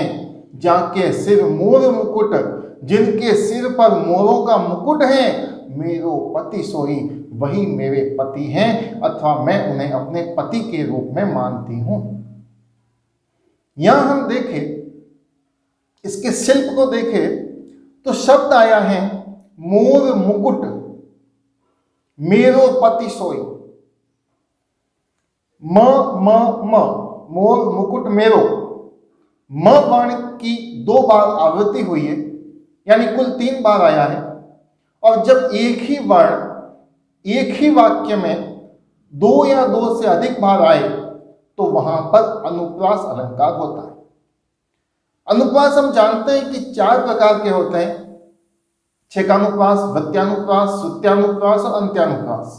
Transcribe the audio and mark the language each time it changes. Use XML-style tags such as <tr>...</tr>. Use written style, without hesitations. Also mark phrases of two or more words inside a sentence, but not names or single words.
<bra>जाके सिर मोर मुकुट,</bra> <hi>जिनके सिर पर मोरों का मुकुट है,</hi> <bra>मेरो पति सोई,</bra> <hi>वही मेरे पति हैं, अथवा मैं उन्हें अपने पति के रूप में मानती हूं। यहां हम देखें, इसके शिल्प को देखें तो शब्द आया है मोर मुकुट,</hi> <bra>मेरो पति सोई। म म म, मोर मुकुट मेरो।</bra> <hi>म वर्ण की 2 बार आवृत्ति हुई है, यानी कुल 3 बार आया है। और जब एक ही वर्ण एक ही वाक्य में दो या दो से अधिक बार आए तो वहां पर अनुप्रास अलंकार होता है। अनुप्रास हम जानते हैं कि 4 प्रकार के होते हैं, छेकानुप्रास, वृत्त्यानुप्रास, श्रुत्यानुप्रास और अंत्यानुप्रास।</hi>